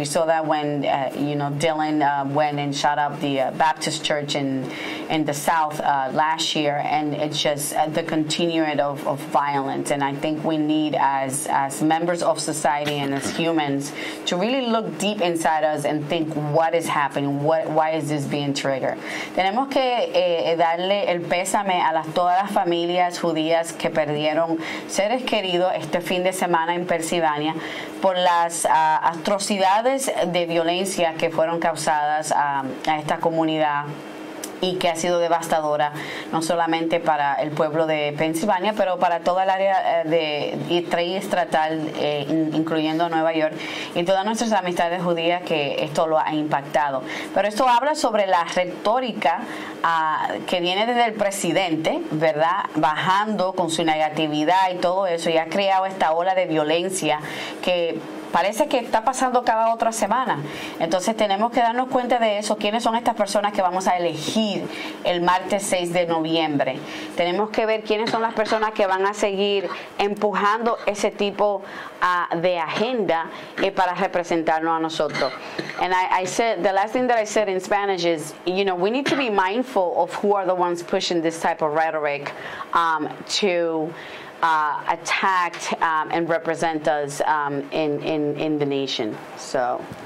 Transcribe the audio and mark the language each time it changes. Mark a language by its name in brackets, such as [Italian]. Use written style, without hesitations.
[English] We saw that when Dylan went and shot up the Baptist church in the South last year, and it's just the continuing of violence. And I think we need, as members of society and as humans, to really look deep inside us and think, what is happening? Why is this being triggered? [Spanish] Tenemos que darle el pésame a todas las familias judías que perdieron seres queridos este fin de semana en Pensilvania por las atrocidades de violencia que fueron causadas a esta comunidad, y que ha sido devastadora no solamente para el pueblo de Pensilvania, pero para toda el área triestatal, incluyendo Nueva York, y todas nuestras amistades judías que esto lo ha impactado. Pero esto habla sobre la retórica que viene desde el presidente, ¿verdad?, bajando con su negatividad y todo eso, y ha creado esta ola de violencia que parece que está pasando cada otra semana. Entonces tenemos que darnos cuenta de eso. ¿Quiénes son estas personas que vamos a elegir el martes 6 de noviembre? Tenemos que ver quiénes son las personas que van a seguir empujando ese tipo de agenda para representarnos a nosotros. [English] And I said, the last thing that I said in Spanish is, we need to be mindful of who are the ones pushing this type of rhetoric to attack and represent us in the nation. So.